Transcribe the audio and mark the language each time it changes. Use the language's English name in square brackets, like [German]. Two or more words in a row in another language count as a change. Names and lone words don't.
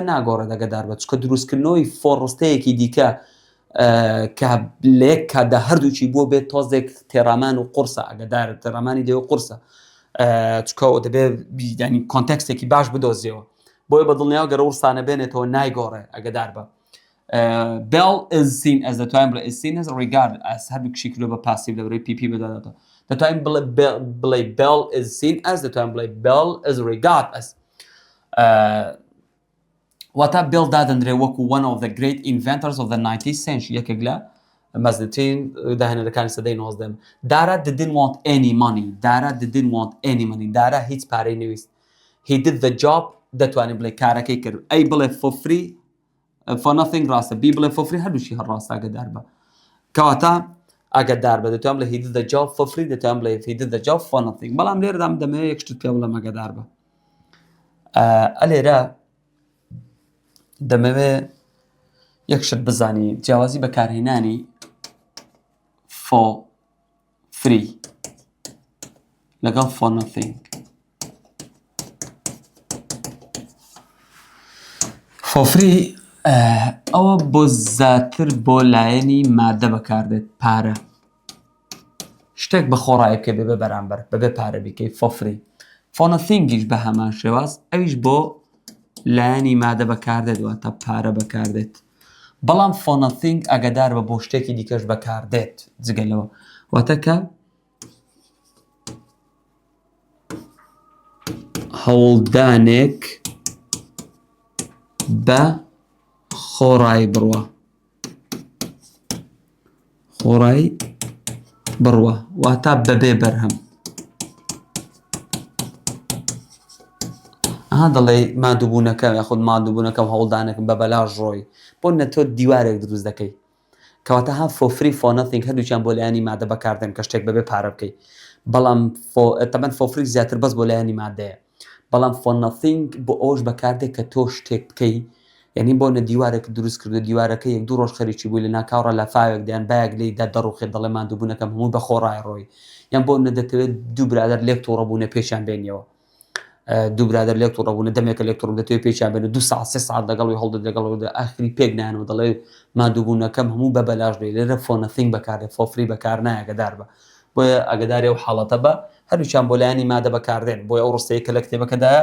[Central Kurdish] ناگۆڕێت ئەگەدار بە چکە دروستکردنەوەی فۆڕستەیەکی دیکە کە لە یەک کاتدا هەردووچی بۆ بێت تۆزێک تێڕامان و قورسە ئەگەدارە تێڕامانی دێوە قورسە چکەوە دەبێت ینی کۆنتێکستێکی باش بدۆزیەوە بۆیە بە دڵنیاوە گەرە ورسانە بێنێتەوە نایگۆڕێ ئەگەدار بە [English] Bell is seen as [Central Kurdish] دەتوانین بڵێ [English] is seen as regarded as [Central Kurdish] هەردوو کشی کردو بە پاسیڤ لە بەرەوەی PP بەداداتەوە دەتوانین بڵێ [English] Bell is seen as [Central Kurdish] دەتوانین بڵێ [English] Bell is regarded as [Central Kurdish] واتە Bell دادەنرێ وەکو [English] one of the great inventors of the 19th century [Central Kurdish] یەکێک لە مەزنترین داهێنەرەکانی سەدەی 19 دارا [English] didn't want any money [Central Kurdish] دارا هیچ پارەی نەویست [English] he did the job [Central Kurdish] دەتوانین بڵێ کارەکەی کرد ئەی بڵێ for [English] free for nothing [Central Kurdish] ڕاستە بی بڵێ [English] for free [Central Kurdish] هەردووشی هەڕاستە ئەگەدار بە کەواتە ئەگەدار بە دەتوان بڵێ [English] he did the job for free [Central Kurdish] دەتوان بڵێ [English] he did the job for nothing [Central Kurdish] بەڵام لێرەدام دەمەوێت یەک شتت پێ بڵێم ئەگەدار بە ئەلێرە دەمەوێت یەک شت بزانی جیاوازی بەکارهێنانی [English] for free [Central Kurdish] لەگەڵ [English] for nothing for free [Central Kurdish] ئەوە بۆ زیاتر بۆ لایەنی مادە بەکاردێت پارە شتێک بە خۆڕایی بکە بێ بەرامبەر بەبێ پارە بیکەی [English] for free for nothing [Central Kurdish] یش بە هەمان شێواز ئەویش بۆ لایەنی مادە بەکاردێت واتە پارە بەکاردێت بەڵام [English] for nothing [Central Kurdish] ئەگەدار بە بۆ شتێکی دیکەش بەکاردێت جگەلەوە واتە کە هەوڵدانێک بە خۆڕایی بڕوە واتە بەبێ بەرهەم دەڵێ مادووبوونەکە یاخود مادووبوونەکەم هەوڵدانەکەم بە بەلاژ ڕۆی بۆ نە تۆ دیوارێک دروست دەکەی کەواتە ها [English] for free for nothing [Central Kurdish] هەردووچیان بۆ لایانی مادە بەکاردێن کە شتێک بەبێ پارە بکەیت بەڵام تەبەن [English] for free [Central Kurdish] زیاتر بەس بۆ لایانی مادەیە بەڵام [English] for nothing [Central Kurdish] بۆ ئەوش بەکاردێک کە تۆ شتێک بکەی یعنی بۆ نە دیوارێک دروست کردو دیوارەکە یەک دوو ڕۆژ خەریکی بووی لە ناکاوڕە لە فاوێک دەیان بایەک لێی دا دەڕوخێت دەڵێ مادووبوونەکەم هەموو بە خۆڕای ڕۆی یان بۆ نە دەتەوێت دوو برادەر لێک تووڕەبوونە پێشیان بێنیەوە دوو برادەر لێک تووڕەبوونە دەمێکە لێک تووڕ دەتەوێت پێشیان بێنە 2 ساعت 3 ساعت لەگەڵی هەڵدە لەگەڵ ئاخری پێک نانەوە دەڵێ مادووبوونەکەم هەموو بە بەلاژ لێ لێرە [English] for nothing [Central Kurdish] بەکاردێت [English] for free [Central Kurdish] بەکار نایە ئەگەدار بە بۆیە ئەگەداری ئەو حاڵەتە بە هەردووچیان بۆ لایانی مادە بەکاردێن بۆیە ئەو ڕستەیە کە لە کتێبەکەدایە